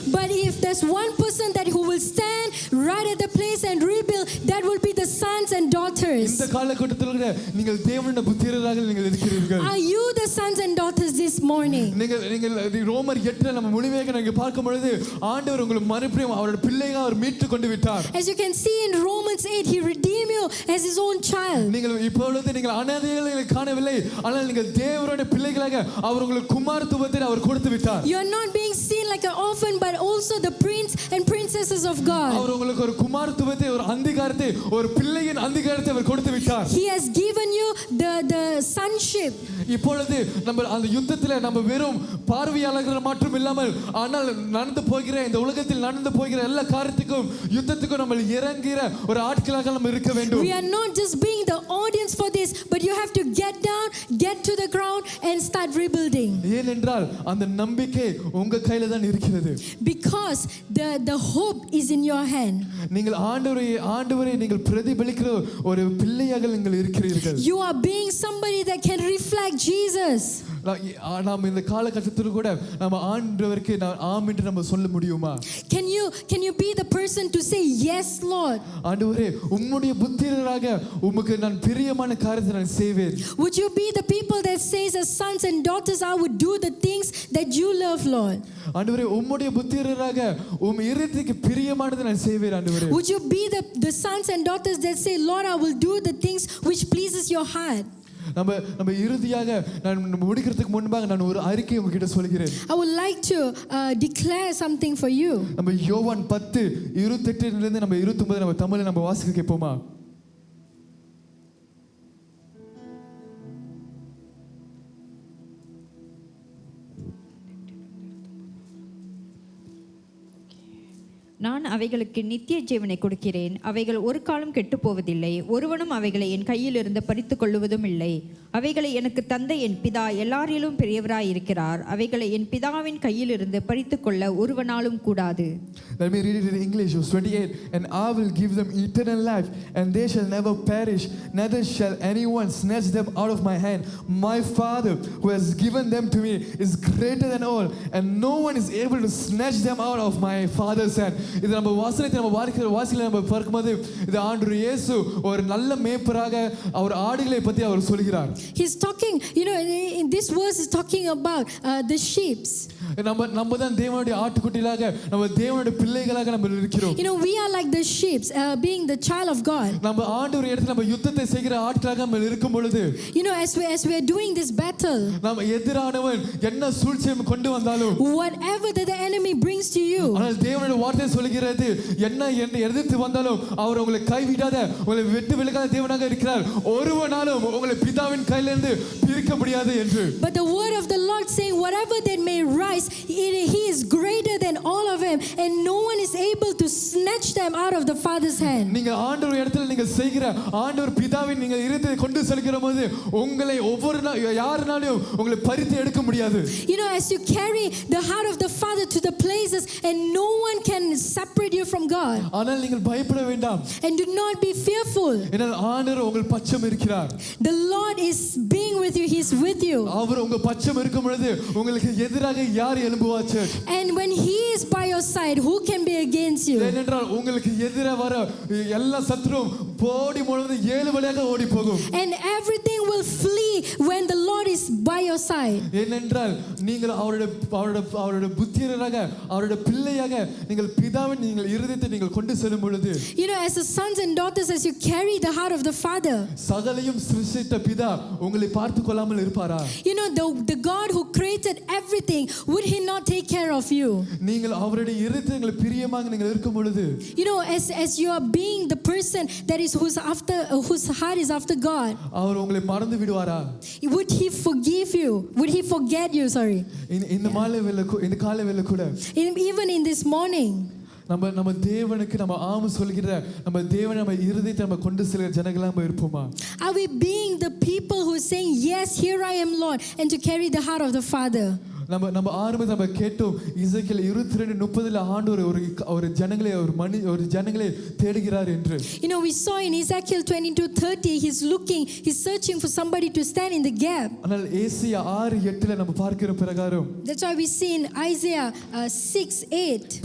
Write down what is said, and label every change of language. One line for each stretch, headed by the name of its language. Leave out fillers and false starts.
English: But if there's one person that who will stand right at the place and rebuild, that will be the sons and daughters.
Tamil: இந்த காலகட்டத்தில் கூட நீங்கள் தேவனுடைய புத்திரராக நீங்கள் இருக்கிறீர்கள்.
English: Are you the sons and daughters this morning?
Tamil: நீங்கள் ரோமர் 8 நம்ம முழுமையாக நீங்க பார்க்கும் பொழுது ஆண்டவர் உங்களை மறுபடியும் அவருடைய பிள்ளையாக அவர் மீட்டு கொண்டு விட்டார்.
English: As you can see in Romans 8, he redeemed you as his own child.
Tamil: நீங்கள் இப்பொழுது நீங்கள் அனாதைகளை காணவில்லை, ஆனால் நீங்கள் தேவனுடைய பிள்ளைகளாக அவர் உங்களுக்கு குமாரத்துவத்தை அவர் கொடுத்து விட்டார்.
English: You are not being seen like an orphan, but also the prince and princesses of God.
Tamil: அவர் உங்களுக்கு ஒரு குமாரத்துவத்தை, ஒரு அதிகாரத்தை, ஒரு பிள்ளையின் அதிகாரத்தை அவர் கொடுத்து விட்டார்.
English: He has given you the sonship.
Tamil: இப்பொழுது நம்ம அந்த யுத்தத்தில் நம்ம வெறும் பார்வையாளர்கள் மட்டும் இல்லாமல், ஆனால் நடந்து போகிற இந்த உலகத்தில் நடந்து போகிற எல்லா காரியத்துக்கும் யுத்தத்துக்கும் நம்ம இறங்குகிற ஒரு ஆட்களாக நம்ம இருக்க வேண்டும்.
English: We are not just being the audience for this, but you have to get down, get to the ground and start rebuilding.
Tamil: ஏனென்றால் அந்த நம்பிக்கை உங்க கையில தான் இருக்கிறது.
English: Because the hope is in your hand.
Tamil: நீங்கள் ஆண்டவரை நீங்கள் பிரதிபலிக்கிற ஒரு பிள்ளையாக நீங்கள் இருக்கிறீர்கள்.
English: You are being somebody that can reflect Jesus.
Tamil: நாம் இந்த காலகட்டத்தில் கூட நம்ம ஆண்டவருக்கு ஆம் என்று நம்ம சொல்ல முடியுமா?
English: Can you be the person to say yes, Lord?
Tamil: ஆண்டவரே, உம்முடைய புத்திரராக உமக்கு நான் பிரியமான காரியத்தை நான் செய்வேன்.
English: Would you be the people that says as sons and daughters I would do the things that you love, Lord?
Tamil: ஆண்டவரே, உம்முடைய புத்திரராக உம் இருதயத்துக்கு பிரியமானதை நான் செய்வேன் ஆண்டவரே.
English: Would you be the sons and daughters that say, Lord, I will do the things which pleases your heart?
Tamil: நம்ம இறுதியாக நான் முடிக்கிறதுக்கு முன்பாக நான் ஒரு அறிக்கை உங்ககிட்ட சொல்கிறேன்.
English: I would like to declare something for you.
Tamil: நம்ம யோவான் 10:28 இருந்து நம்ம 29 நம்ம தமிழ்ல நம்ம வாசிக்க கேட்போமா? நான் அவைகளுக்கு நித்திய ஜீவனை கொடுக்கிறேன். அவைகள் ஒரு காலம் கெட்டு போவதில்லை. ஒருவனும் அவைகளை என் கையில் இருந்து பறித்து கொள்ளுவதும் இல்லை. அவைகளை எனக்கு தந்த என் பிதா எல்லாரிலும் பெரியவராய் இருக்கிறார். அவைகளை என் பிதாவின் கையில் இருந்து பறித்து கொள்ள ஒருவனாலும் கூடாது.
English: Let me read it in English, verse 28. And I will give them eternal life, and they shall never perish, neither shall anyone snatch them out of my hand. My Father, who has given them to me, is greater than all, and no one is able to snatch them out of my Father's hand.
Tamil: இது நம்ம வாசனத்தை நம்ம வாசிக்கல நம்ம பார்க்கும்போது இது ஆண்டவர் இயேசு ஒரு நல்ல மேய்ப்பராக அவர் ஆடுகளை பற்றி அவர் சொல்கிறார்.
English: He's talking, in this verse is talking about the sheep.
Tamil: நம்ம தான் தேவனுடைய ஆட்டுக்குட்டிகளாக நம்ம தேவனுடைய பிள்ளைகளாக நம்ம இருக்கிறோம்.
English: We are like the sheep, being the child of God.
Tamil: நம்ம ஆண்டவர் இடத்துல நம்ம யுத்தத்தை செய்கிற ஆட்களாக நம்ம இருக்கும் பொழுது,
English: as we are doing this battle,
Tamil: நம்ம எதிரானவன் என்ன சூழ்ச்சியை கொண்டு வந்தாலும்,
English: whatever that the enemy brings to you,
Tamil: ஆனால் தேவனுடைய வார்த்தை சொல்கிறது என்ன எதிர்த்து வந்தாலும் அவர் உங்களை கைவிடாத உங்களை விட்டு விலகாத தேவனாக இருக்கிறார். ஒருவனாலும் உங்களை பிதாவின் கையிலிருந்து பிரிக்க முடியாது என்று.
English: But the word of the Lord saying whatever that may rise, he is greater than all of them, and no one is able to snatch them out of the Father's hand.
Tamil: நீங்க ஆண்டவர் இடத்துல நீங்க செய்கிற ஆண்டவர் பிதாவின் நீங்க இருதயத்தை கொண்டு செல்கிற போது உங்களை ஒவ்வொரு யாருனாலும் உங்களை பறித்து எடுக்க முடியாது.
English: As you carry the heart of the Father to the places, and no one can separate you from God.
Tamil: ஆனால் நீங்கள் பயப்பட வேண்டாம்.
English: And do not be fearful.
Tamil: ஏனென்றால் ஆண்டவர் உங்கள் பட்சம் இருக்கிறார்.
English: The Lord is being with you. He is with you.
Tamil: அவர் உங்க பட்சம் இருக்கும் பொழுது உங்களுக்கு எதிராக யார் எழும்புவாச்சு?
English: And when he is by your side, who can be against you?
Tamil: ஏனென்றால் உங்களுக்கு எதிராக வர எல்லா சத்துரும் போடி முழுவதும் 7 வழியாக ஓடி போகும்.
English: And everything will flee when the Lord is by your side.
Tamil: ஏனென்றால் நீங்கள் அவருடைய புத்திரராக அவருடைய பிள்ளையாக நீங்கள் பிதாவின் நீங்கள் இருதயத்தை நீங்கள் கொண்டு செல்லும் பொழுது,
English: as the sons and daughters, as you carry the heart of the Father,
Tamil: சகலையும் சிருஷ்டித்த பிதா உங்களை பார்த்து கொள்ளாமல் இருப்பாரா?
English: The God who created everything, would he not take care of you?
Tamil: நீங்கள் அவருடைய இருதயங்களை பிரியமாக நீங்கள் இருக்கும் பொழுது,
English: as you are being the person that is whose heart is after God,
Tamil: அவர் உங்களை மறந்து விடுவாரா?
English: would he forgive you? Would he forget you? Sorry.
Tamil: இந்த காலை வேளை கூட,
English: even in this morning,
Tamil: நம்ம தேவனுக்கு நம்ம ஆம சொல்கிற நம்ம தேவனை நம்ம இருதயத்தை நம்ம கொண்டு செல்கிற ஜனங்களா நம்ம இருப்போமா?
English: Are we being the people who are saying yes, here I am, Lord, and to carry the heart of the Father?
Tamil: நம்ம ஆரம்பத்தில் நம்ம கேட்டோம் இசைக்கேல் 22:30 ஆண்டவர் ஒரு ஜனங்களை தேடுகிறார் என்று.
English: We saw in Ezekiel 22:30 he's searching for somebody to stand in the gap.
Tamil: ஆனால் ஏசாயா 6:8 நம்ம பார்க்கிற பிரகாரம்,
English: that's why we see in Isaiah 6:8,